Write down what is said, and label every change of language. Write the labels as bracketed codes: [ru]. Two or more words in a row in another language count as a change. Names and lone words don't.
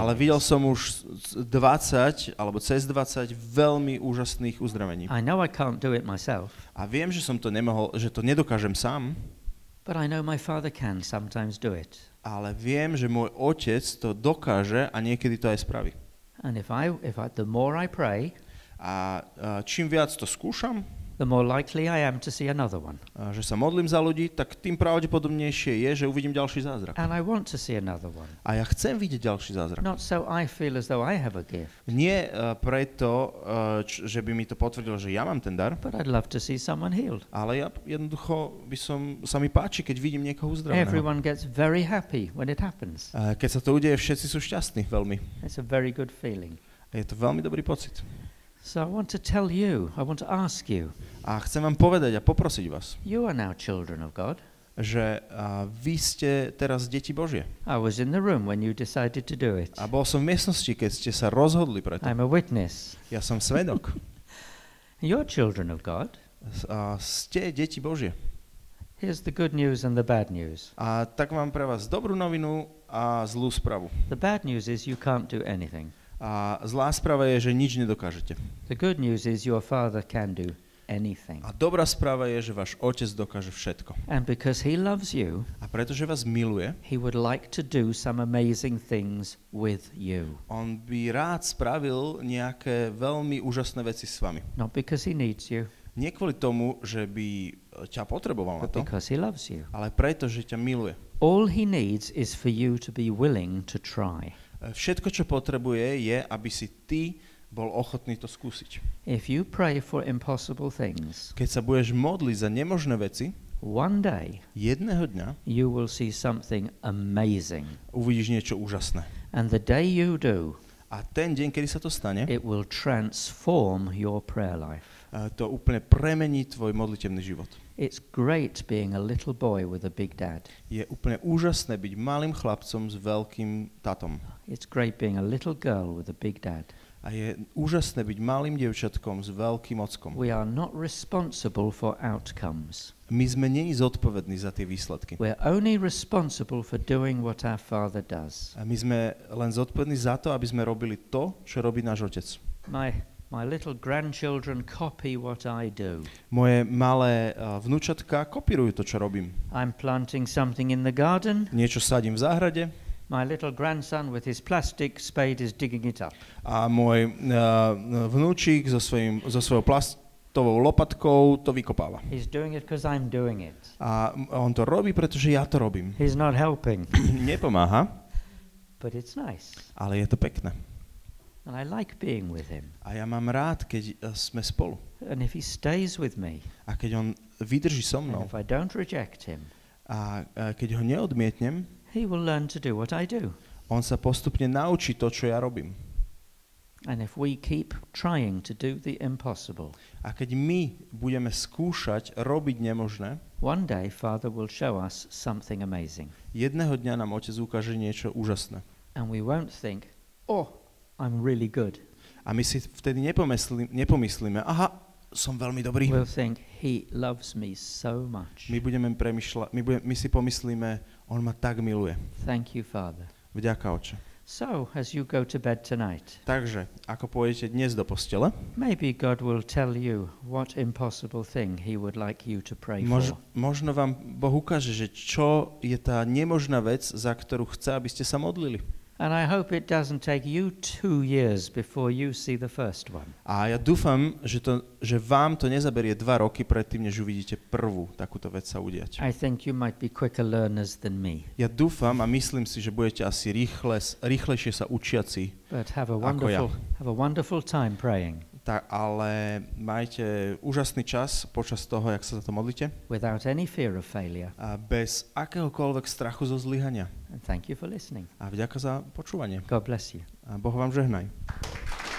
[sk] Ale videl som už 20 alebo cez 20 veľmi úžasných uzdravení. [en] I know I can't do it myself. [sk] A viem, že som to nemohol, že to nedokážem sám, [en] But I know my Father can sometimes do it. [sk] ale viem, že môj Otec to dokáže a niekedy to aj spraví. [en] And the more I pray, [sk] A čím viac to skúšam, [en] the more likely I am to see another one. [sk] že sa modlím za ľudí, tak tým pravdepodobnejšie je, že uvidím ďalší zázrak. [en] And I want to see another one. [sk] A ja chcem vidieť ďalší zázrak. [en] Not so I feel as though I have a gift, [sk] Nie preto, že by mi to potvrdilo, že ja mám ten dar, [en] but I'd love to see someone healed. [sk] ale ja jednoducho sa mi páči, keď vidím niekoho uzdraveného. [en] Everyone gets very happy when it happens. [sk] Keď sa to udeje, všetci sú šťastní veľmi. [en] It's a very good feeling. [sk] Je to veľmi dobrý pocit. [en] So I want to tell you, I want to ask you, [sk] A chcem vám povedať a poprosiť vás, [en] you are now children of God. [sk] že vy ste teraz deti Božie. [en] I was in the room when you decided to do it. [sk] A bol som v miestnosti, keď ste sa rozhodli pre to. [en] I'm a witness. [sk] Ja som svedok. [en] You're children of God. [sk] Ste deti Božie. [en] Here's the good news and the bad news. [sk] A tak mám pre vás dobrú novinu a zlú správu. [en] The bad news is you can't do anything. [sk] A zlá správa je, že nič nedokážete. [en] The good news is your Father can do anything. [sk] A dobrá správa je, že váš Otec dokáže všetko. [en] And because he loves you, [sk] A pretože vás miluje, [en] he would like to do some amazing things with you. [sk] on by rád spravil nejaké veľmi úžasné veci s vami. [en] Not because he needs you, [sk] Nie kvôli tomu, že by ťa potreboval na [en] but [sk] to, [en] because he loves you. [sk] ale preto, že ťa miluje. [en] All he needs is for you to be willing to try. [sk] Všetko, čo potrebuje, je, aby si ty bol ochotný to skúsiť. [en] If you pray for impossible things, [sk] Keď sa budeš modliť za nemožné veci, [en] one day [sk] jedného dňa [en] you will see something amazing. [sk] uvidíš niečo úžasné. [en] And the day you do, [sk] A ten deň, kedy sa to stane, [en] it will transform your prayer life. [sk] to úplne premení tvoj modlitebný život. [en] It's great being a little boy with a big dad. [sk] Je úplne úžasné byť malým chlapcom s veľkým tatom. [en] It's great being a little girl with a big dad. [sk] A je úžasné byť malým dievčatkom s veľkým ockom. [en] We are not responsible for outcomes. [sk] My sme nie zodpovední za tie výsledky. [en] We're only responsible for doing what our Father does. [sk] A my sme len zodpovední za to, aby sme robili to, čo robí náš Otec. [en] My little grandchildren copy what I do. [sk] Moje malé vnúčatka kopírujú to, čo robím. [en] I'm planting something in the garden. [sk] Niečo sadím v záhrade. [en] My little grandson with his plastic spade is digging it up. [sk] A môj vnúčik so svojou plastovou lopatkou to vykopáva. [en] He's doing it because I'm doing it. [sk] A on to robí, pretože ja to robím. [en] He's not helping. [sk] Nepomáha, [en] But it's nice. [sk] ale je to pekné. [en] And I like being with him. [sk] A ja mám rád, keď sme spolu. [en] And if he stays with me, [sk] A keď on vydrží so [en] and [sk] mnou [en] if I don't reject him, [sk] a keď ho neodmietnem, [en] he will learn to do what I do. [sk] on sa postupne naučí to, čo ja robím. [en] And if we keep trying to do the impossible, [sk] A keď my budeme skúšať robiť nemožné, [en] one day Father will show us something amazing. [sk] jedného dňa nám Otec ukáže niečo úžasné. [en] And we won't think, oh, I'm really good. [sk] A my si vtedy nepomyslíme, aha, som veľmi dobrý. [en] We'll think, he loves me so much. [sk] My si pomyslíme, on ma tak miluje. [en] Thank you, Father. [sk] Vďaka, Otče. [en] So, as you go to bed tonight, [sk] Takže, ako pôjdete dnes do postele, [en] maybe God will tell you what impossible thing he would like you to pray for. [sk] možno vám Boh ukáže, že čo je tá nemožná vec, za ktorú chce, aby ste sa modlili. [en] And I hope it doesn't take you 2 years before you see the first one. [sk] A ja dúfam, že vám to nezaberie 2 roky predtým, než uvidíte prvú takúto vec sa udiať. [en] I think you might be quicker learners than me. [sk] Ja dúfam a myslím si, že budete asi rýchlejšie sa učiaci [en] But have [sk] ako ja. [en] a wonderful time praying. [sk] Ale majte úžasný čas počas toho, jak sa za to modlíte. [en] Without any fear of failure. [sk] A bez akéhokoľvek strachu zo zlyhania. [en] And thank you for listening. [sk] A vďaka za počúvanie. [en] God bless you. [sk] A Boh vám žehnaj.